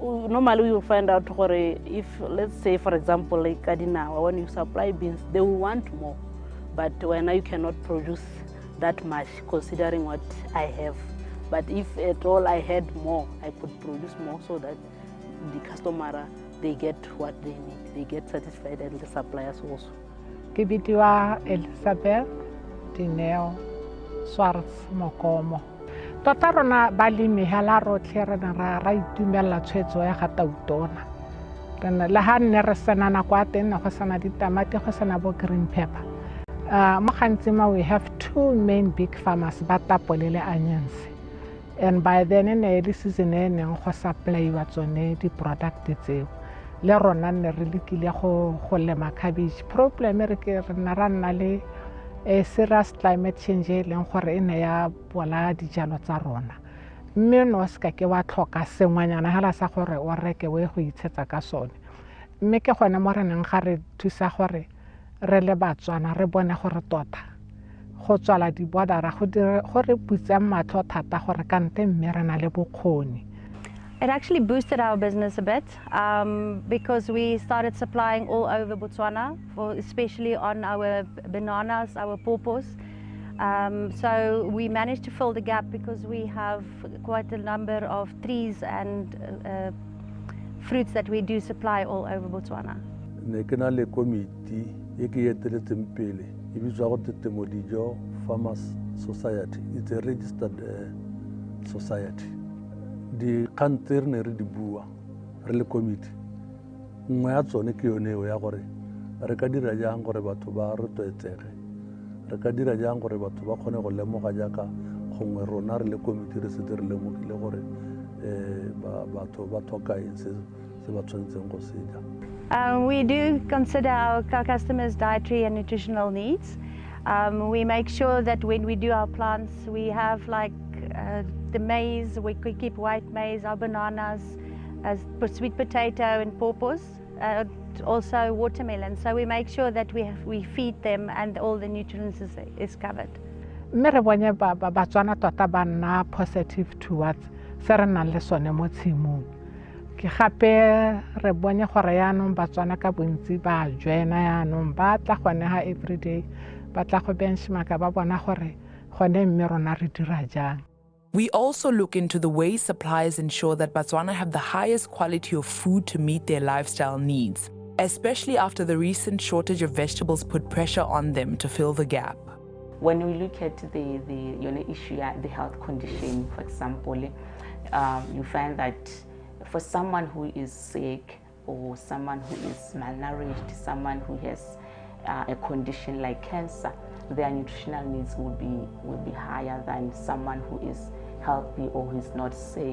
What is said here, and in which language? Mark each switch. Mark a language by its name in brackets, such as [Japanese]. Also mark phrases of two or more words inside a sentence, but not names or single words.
[English] normally you will find out if, let's say, for example, like Kadinawa, when you supply beans, they will want more. But when you cannot produce that much, considering what I have. But if at all I had more, I could produce more so that the customer, they get what they need. They get satisfied, and the suppliers also. [Tswana] Ke bitiwa Elizabeth Dineo Swarts Mokomo. Tota rona balemi hela rotlhe re ne ra itumella tshwetso ya ga tautona. Le ha nne re senana kwa teng go sana ditamati go sana bo [English] green pepper. [Tswana] Mo gantsi [English] we have two main big farmers [Tswana] ba tapole le onions. [English] And by then in the season [Tswana] go supply wa tsone di product tseo. Le rona ne re lekile go lema cabbage. Problem re ke re na rana le [English] serious climate change [Tswana] leng gore ene ya bola dijalo tsa rona. Mme no ska ke wa tlhoka sengwanyana hala sa gore o reke we go itshetsa ka sone. Mme ke gone mo re neng ga re thusa gore re le Batswana re bone gore tota go tswala di border go re putsa matlho thata gore kante mme re na le bokgoni. [English] It actually boosted our business a bit because we started supplying all over Botswana, especially on our bananas, our pawpaws. So we managed to fill the gap because we have quite a number of trees and fruits that we do supply all over Botswana. [Tswana] Ne ke na le committee e ke eteletseng pele e bitswa go Tetemodijo Farmers Society. [English] It's a registered society. [Tswana] Di kantse ne re di bua re le committee nngwe ya tsone ke yone ya gore re ka dira jang gore batho ba rotloetsege re ka dira jang gore batho ba kgone go lemoga jaaka gongwe rona re le committee re se dire lemogile gore batho ba tlhoka eng se ba tshwanetseng go se ja. [English] We do consider our customers' dietary and nutritional needs. We make sure that when we do our plants, we have like the maize, we keep white maize, our bananas, sweet potato and pawpaws, also watermelon. So we make sure that we feed them and all the nutrients is covered. [Tswana] Mme re bone Batswana tota ba nna [English] positive towards [Tswana] se re nang le sone mo tshimong. Ke gape re bone gore yaanong Batswana ka bontsi ba joina yaanong ba tla gone ha everyday ba tla go benchmarka ba bona gore gone mme rona re dira jang. [English] We also look into the ways suppliers ensure that Botswana have the highest quality of food to meet their lifestyle needs, especially after the recent shortage of vegetables put pressure on them to fill the gap. When we look at the issue, the health condition, for example, you find that for someone who is sick or someone who is malnourished, someone who has a condition like cancer, their nutritional needs will be higher than someone who is healthy or who is not sick.